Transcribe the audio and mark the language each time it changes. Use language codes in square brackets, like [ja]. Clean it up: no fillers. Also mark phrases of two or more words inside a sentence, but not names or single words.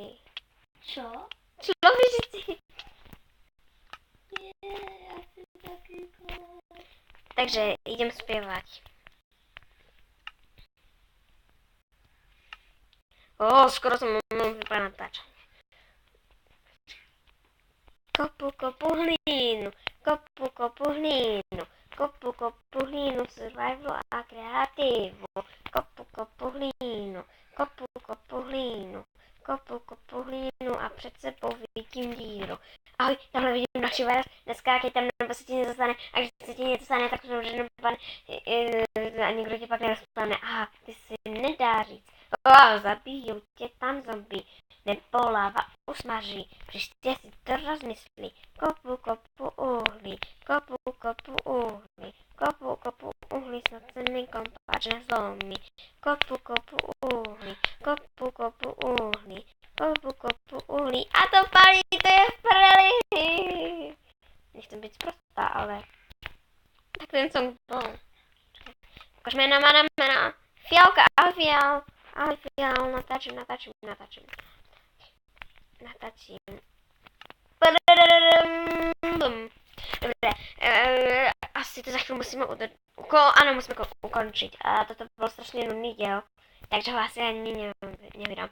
[sk] Čo? Šlobričici. Nie, asi taký kód. Takže idem spievať. Skoro som vypadal natáčať. [cs] Kopu, kopu hlínu, kopu, kopu hlínu, kopu, kopu hlínu, survival a kreatívu, kopu, kopu hlínu, kopu, kopu hlínu, kopu, kopu hlínu a před sebou vidím díru. Ahoj, tamhle vidím další virus, neskákej tam, nebo se ti něco stane, a když se ti něco stane, tak to už nedopadne, a nikdo tě pak nerozpadne. Aha, ty si nedá říct. Zabijou tě tam zombie, nebo láva usmaží, příště si to rozmyslí. Kopu, kopu uhlí, kopu, kopu uhlí, kopu, kopu uhlí, snad se mi kompáč nezlomí. Kopu, kopu uhlí, kopu, kopu uhlí, kopu, kopu uhlí, a to palí, to je v prdeli. [sk] Nechcem být sprostá, ale tak ten song bol. [cs] Ukaž jména, jména. Fialka, ahoj Fial. Ahoj Fial, natáčím. [sk] Dobre, asi to za chvíľu musíme musíme ukončiť. A toto bol strašne nudný diel, takže ho asi ani nevydám.